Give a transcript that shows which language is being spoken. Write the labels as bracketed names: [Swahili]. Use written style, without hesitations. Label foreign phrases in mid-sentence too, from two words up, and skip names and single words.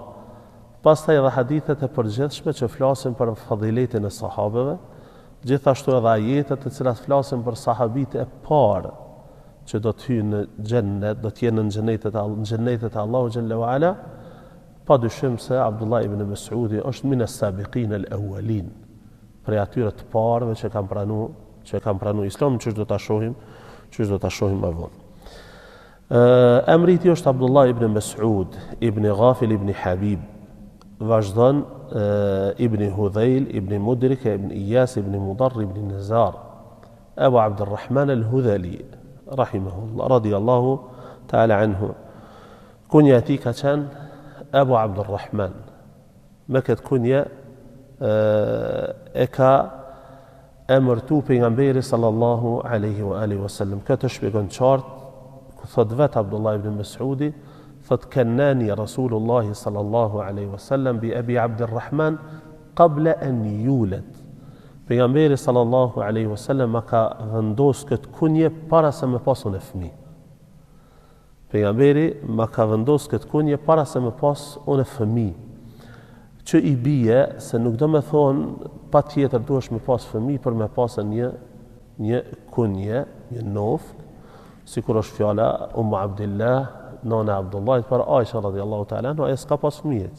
[Albanian] Pastaj edhe hadithet e përgjithshme që flasin për fadiletin e sahabeve, gjithashtu edhe ajetet të cilat flasin për sahabit e parë që do të hyjnë në xhennet, do të jenë në xhennetet e [Arabic] الله جل وعلا. [Albanian] Padyshim se Abdullah ibn Mas'udi është [Arabic] من السابقين الأولين, [Albanian] prej atyre të parëve që kanë pranuar Islamin, çu do ta shohim më vonë. Emri i tij është Abdullah ibn Mas'ud ibn Ghafil ibn Habib. Vazhdon ibn Hudhayl, ibn Mudrik, ibn Iyas, ibn Mudar, ibn Nizar, Abu Abdurrahman al-Hudhali, [Arabic] رحمه الله، رضي الله تعالى عنه. [Albanian] Kunja ti ka qenë Abu Abdurrahman. Me këtë kunje e ka emërtu pejgamberi [Arabic] صلى الله عليه وعلى آله وسلم. [Albanian] Këtë shpjegon qartë, ku thot vetë Abdullah ibn Mas'udi, thot [Arabic] كناني رسول الله صلى الله عليه وسلم بأبي عبد الرحمن قبل أن يولد. [Albanian] Pejgamberi [Arabic] صلى الله عليه وسلم [Albanian] ka vendos këtë kunje para se me pasun e fëmijë. Pejgamberi ka vendos këtë kunje para se me pas unë fëmijë. Që i bie se nuk do me thonë patjetër duhesh me pas fëmijë për me pasën një kunje, një nofë, sikur është fjala Abdillah, nona Abdullah, për Aisha [Arabic] رضي الله تعالى عنها, [Albanian] s'ka pas fëmijë.